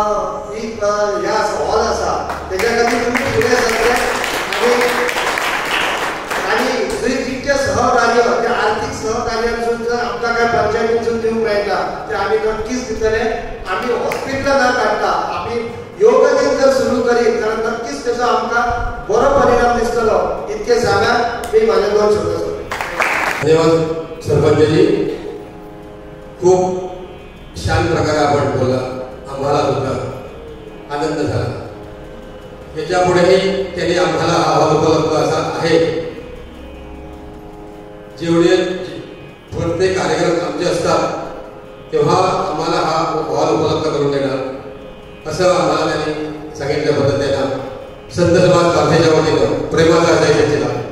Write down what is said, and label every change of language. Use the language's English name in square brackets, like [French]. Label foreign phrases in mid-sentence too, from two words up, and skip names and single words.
[Konkani] हॉल आसा त्याच्या खातीर तुमी फुडें सरले आणि जितके सहकार्य ते आर्थिक सहकार्यासून जर आमकां काय पंचायतीसून दिवंक मेळटा ते आमी नक्कीच दितले आमी हॉस्पिटलां ना काडटा आमी योग सुरू करीत जाल्यार नक्कीच त्याचा आमकां बरो परिणाम दिसतलो इतके सांगून मी माझे 2 शब्द सोडले. [Marathi] धन्यवाद सरपंचजी. खूप छान प्रकारे आपण बोलला. आम्हाला सुद्धा आनंद झाला. याच्या पुढेही त्यांनी आम्हाला अहवाल उपलब्ध असा आहे. जेवढे प्रत्येक कार्यक्रम आमचे असतात तेव्हा आम्हाला हा अहवाल उपलब्ध करून देणार असं आम्हाला त्यांनी सांगितल्याबद्दल त्यांना संत समाज पार्थेच्या वतीनं प्रेमाचा जय दिला.